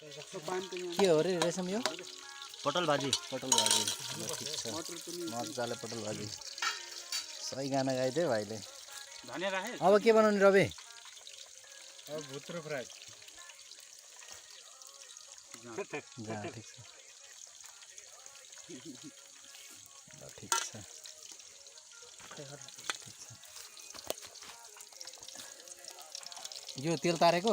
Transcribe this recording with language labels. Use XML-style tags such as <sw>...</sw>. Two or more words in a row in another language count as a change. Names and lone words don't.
<ne>के हो रे रेशम यो पटल भाजी पटल भाजी ठिक छ मजाले पटल भाजी सही गाना गाइदियो भाइले धनिया राखे अब के बनाउने रवि अब भुत्रो फ्राई जा ठिक छ ल ठिक छ यो तेल तारेको</ne>